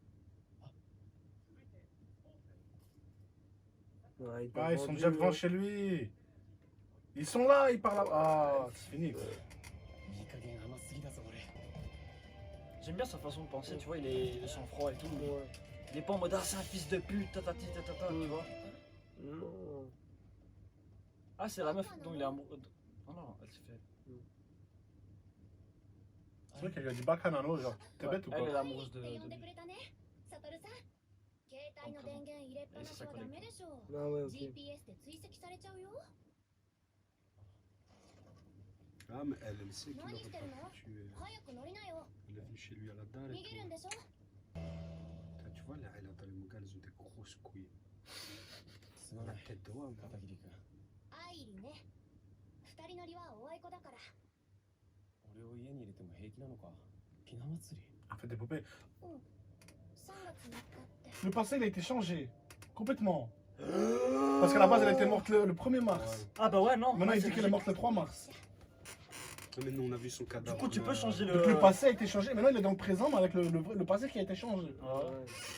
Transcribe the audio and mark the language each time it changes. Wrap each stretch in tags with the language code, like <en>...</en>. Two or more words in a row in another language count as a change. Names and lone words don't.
<fr>Ouais, Ah, ils sont vendu, déjà devant ouais. chez lui. Ils sont là, ils parlent là. Ah, c'est fini.</fr> <ja>いい加減甘すぎだぞ俺。</ja> <fr>J'aime bien sa façon de penser, tu vois, il est de sang-froid et tout. Ouais. Il est pas en mode ah, c'est un fils de pute, tatati tatata, tu vois. Non. Ah, c'est la meuf dont il est amoureux. Oh non, elle s'est fait. C'est vrai qu'elle lui a dit Bacchanano, genre, t'es bête ou Elle est quoi? amoureuse de lui. Et c'est sa collègue. Ah ouais, ok. Ah, mais elle sait qu'il aurait pas pu tuer. Il est venu chez lui à la dalle et tout. Putain, tu vois, elle a dans les mangas, elles ont des grosses couilles.</fr> <ja>すまな</ja> <fr>La</fr> <ja>い。</ja> <fr>tête de homme.</fr> <ja>片桐君。俺を家に入れても平気なのか。ひな祭り。</ja> <fr>Elle fait des poupées. Le passé, il a été changé. Complètement. Parce qu'à la base, elle était morte le 1er mars. Ah bah ouais, non. Maintenant, ouais, il c'est dit qu'elle est logique. morte le 3 mars. Non, mais nous, on a vu son cadavre. Du coup, tu peux changer Donc le passé a été changé. Maintenant, il est dans le présent, mais avec le passé qui a été changé.</fr>